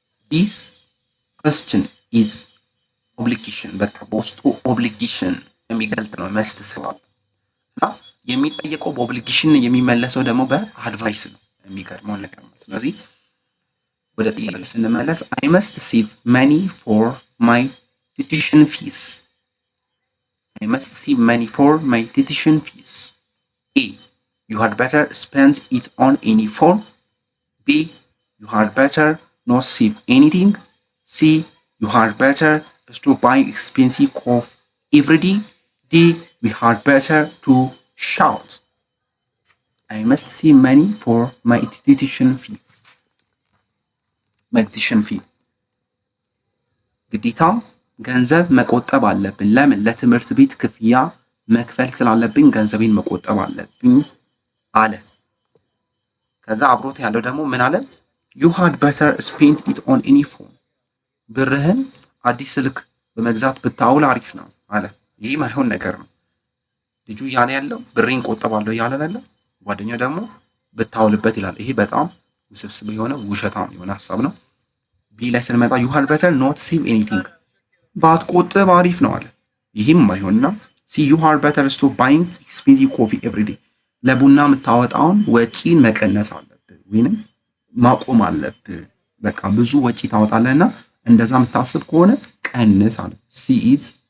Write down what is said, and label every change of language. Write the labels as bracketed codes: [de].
[en] This question is obligation [am] በቃ በውስጡ ኦብሊጌሽን የሚገልጥ ነው። መስት ስላለ እና የሚጠየቀው በኦብሊጌሽን የሚመለሰው ደግሞ በአድቫይስ ነው። የሚገርመው ነገር ነው። ስለዚህ ወደ ጥያቄ ስንመለስ [en] I must save money for my tuition fees. I must save money for my tuition fees. A. You had better spend it on any form. B. You had better not save anything. C. You had better to buy expensive coffee every day. D. We had better to shout. I must save money for my tuition fee. My tuition fee. [am] ግዴታ ገንዘብ መቆጠብ አለብን። ለምን? ለትምህርት ቤት ክፍያ መክፈል ስላለብኝ ገንዘቤን መቆጠብ አለብኝ አለ። ከዛ አብሮት ያለው ደግሞ ምን አለ? [en] You had better spend it on any phone. [am] ብርህን አዲስ ስልክ በመግዛት ብታውል አሪፍ ነው አለ። ይህ ማይሆን ነገር ነው። ልጁ እያለ ያለው ብሬን ቆጠባለሁ እያለ ያለው፣ ጓደኛው ደግሞ ብታውልበት ይላል። ይሄ በጣም ውስብስብ የሆነ ውሸታም የሆነ ሀሳብ ነው። ቢ ላይ ስንመጣ [en] ዩ ሃድ ቤተር ኖት ሴቭ ኤኒቲንግ፣ [am] ባትቆጥብ አሪፍ ነው አለ። ይህም አይሆንና ሲ [en] ዩ ሃድ ቤተር ስቶፕ ባይንግ ኤክስፔንሲቭ ኮፊ ኤቭሪ ዴይ፣ [am] ለቡና የምታወጣውን ወጪን መቀነስ አለብህ ወይንም ማቆም አለብህ። በቃ ብዙ ወጪ ታወጣለህና እንደዛ የምታስብ ከሆነ ቀንስ አለ። ሲ ኢዝ